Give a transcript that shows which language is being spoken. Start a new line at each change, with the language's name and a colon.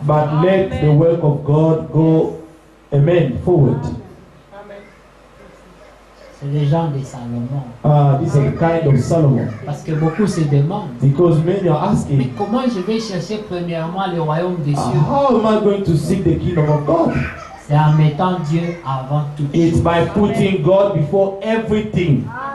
English: But let the work of God go, amen, forward.
French: C'est les gens de Salomon.
English: This is the kind of Solomon.
French: Parce que beaucoup se demandent,
English: Because many are
French: mais
English: asking,
French: comment je vais chercher premièrement le royaume des cieux?
English: how am I going to seek the kingdom of God?
French: C'est en mettant Dieu avant tout.
English: It's by putting God before everything.